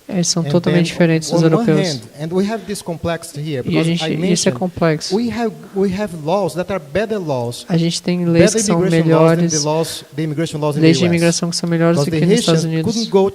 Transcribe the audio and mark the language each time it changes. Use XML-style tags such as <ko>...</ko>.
<pt>Eles são totalmente diferentes dos europeus.</pt> <en>And we have this complexity here</en> <pt>E isso é complexo.</pt> <en>We have laws that are better laws.</en> <pt>A gente tem leis que são melhores, leis de imigração que são melhores do que nos Estados Unidos.</pt>